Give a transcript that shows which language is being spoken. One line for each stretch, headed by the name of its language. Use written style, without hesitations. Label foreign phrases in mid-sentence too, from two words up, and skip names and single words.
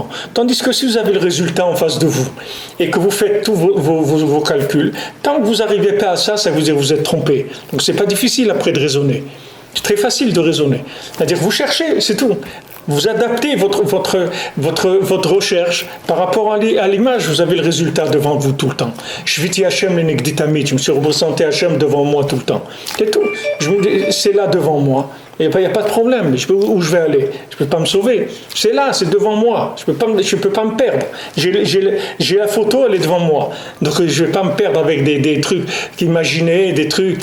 French: Tandis que si vous avez le résultat en face de vous et que vous faites tous vos calculs, tant que vous n'arrivez pas à ça vous êtes trompé. Donc c'est pas difficile après de raisonner. C'est très facile de raisonner. C'est-à-dire vous cherchez, c'est tout. Vous adaptez votre recherche par rapport à l'image, vous avez le résultat devant vous tout le temps.
Hebrew: שויתי השם לנגדי תמיד,
French: je me suis représenté Hashem devant moi tout le temps. C'est tout. C'est là devant moi. Il n'y a pas de problème. Où je vais aller? Je ne peux pas me sauver. C'est là, c'est devant moi. Je ne peux pas me perdre. J'ai la photo, elle est devant moi. Donc je ne vais pas me perdre avec des trucs imaginés, des trucs.